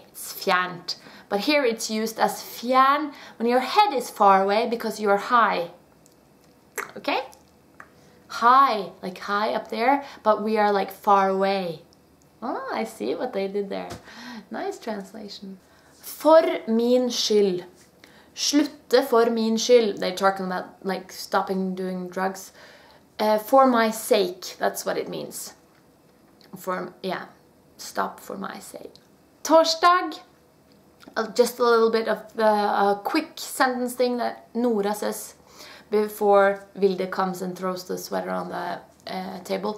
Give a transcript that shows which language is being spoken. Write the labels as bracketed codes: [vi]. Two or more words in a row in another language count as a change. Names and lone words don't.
[en] It's fjernt. But here it's used as fjern when your head is far away because you're high. Okay? High, like high up there, but we are like far away. Oh, I see what they did there. Nice translation. [da] For min skyld. Slutte for min skyld. [en] They're talking about like stopping doing drugs. For my sake, that's what it means. For, yeah, stop for my sake. [da] Torsdag. [en] Just a little bit of a quick sentence thing that Nora says before Vilde comes and throws the sweater on the table.